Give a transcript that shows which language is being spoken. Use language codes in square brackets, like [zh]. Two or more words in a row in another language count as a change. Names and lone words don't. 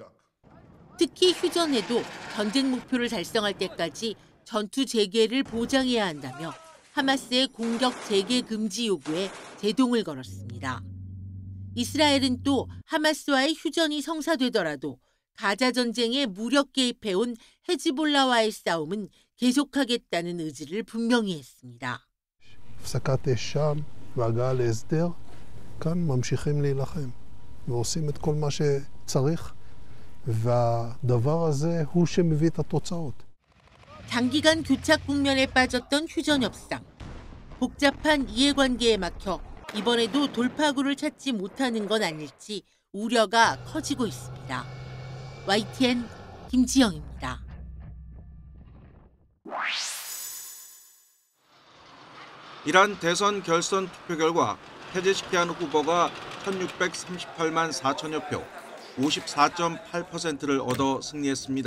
[ko] 특히 휴전에도 전쟁 목표를 달성할 때까지 전투 재개를 보장해야 한다며 하마스의 공격 재개 금지 요구에 제동을 걸었습니다. 이스라엘은 또 하마스와의 휴전이 성사되더라도 가자 전쟁에 무력 개입해온 헤즈볼라와의 싸움은 계속하겠다는 의지를 분명히 했습니다. [he] הפסקת אש שם והגעה להסדר, כאן ממשיכים להילחם ועושים את כל מה שצריך, והדבר הזה הוא שמביא את התוצאות. [ko] 장기간 교착 국면에 빠졌던 휴전 협상. 복잡한 이해관계에 막혀 이번에도 돌파구를 찾지 못하는 건 아닐지 우려가 커지고 있습니다. YTN 김지영입니다. 이란 대선 결선 투표 결과 페제시키안 후보가 1638만 4천여 표, 54.8%를 얻어 승리했습니다.